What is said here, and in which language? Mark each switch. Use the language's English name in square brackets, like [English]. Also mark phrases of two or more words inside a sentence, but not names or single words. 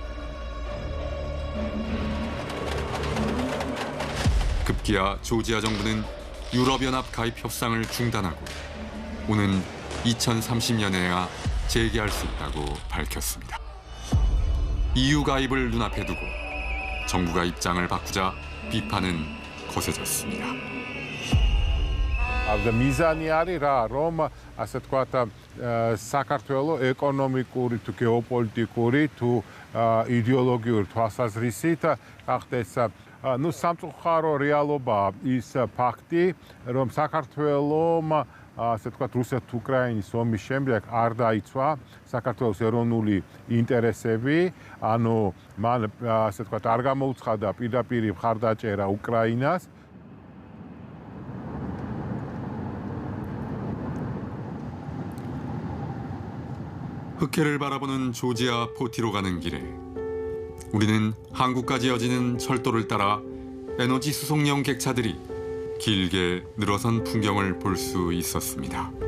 [Korean] 급기야 조지아 정부는 유럽연합 가입 협상을 중단하고 오는 2030년에야 재개할 수 있다고 밝혔습니다. EU 가입을 눈앞에 두고 정부가 입장을 바꾸자 비판은 거세졌습니다. [Georgian] მიზანი არის რა, რომ ასე თქვათ საქართველოს ეკონომიკური თუ გეოპოლიტიკური თუ იდეოლოგიური თვალსაზრისით გახდეს სამწუხარო რეალობაა ის ფაქტი, რომ საქართველოს ასე თქვათ რუსეთ-უკრაინის ომის შემდეგ არ დაიცვა საქართველოს ეროვნული ინტერესები, ანუ მან ასე თქვათ არ გამოუცხადა პირდაპირ მხარდაჭერა უკრაინას. [Korean] 흑해를 바라보는 조지아 포티로 가는 길에 우리는 한국까지 이어지는 철도를 따라 에너지 수송용 객차들이 길게 늘어선 풍경을 볼 수 있었습니다.